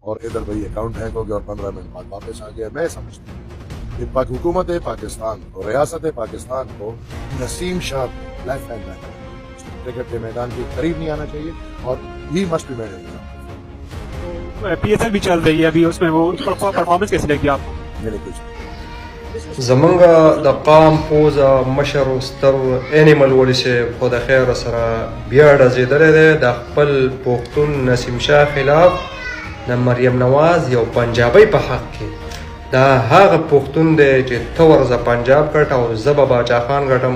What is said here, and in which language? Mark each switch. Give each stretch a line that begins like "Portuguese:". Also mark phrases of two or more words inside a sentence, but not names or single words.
Urdu: اور ادھر بھائی اکاؤنٹ ہیک ہو گیا اور 15 منٹ بعد واپس آ گیا۔ میں سمجھتا ہوں کہ حکومت پاکستان کو، ریاست پاکستان کو نسیم شاہ
English: life time ban
Urdu: کرکٹ کے میدان کے قریب نہیں آنا چاہیے اور
English: he must be manage.
Urdu: PSL بھی چل رہی ہے ابھی، اس میں وہ پرفارمنس کیسی لگی آپ کو? میرے کچھ
Pashto: زمونږ د قام پوزه مشر ستر انیمل ولی صاحب خو د خیر سره بیا ډزېدلی دی د خپل پښتون نسیم شاه خلاف د مریم نواز یو پنجابی په حق کې دا هغه پښتون دی چې ته ورځه پنجاب ګټه او زه به باچا خان ګټم.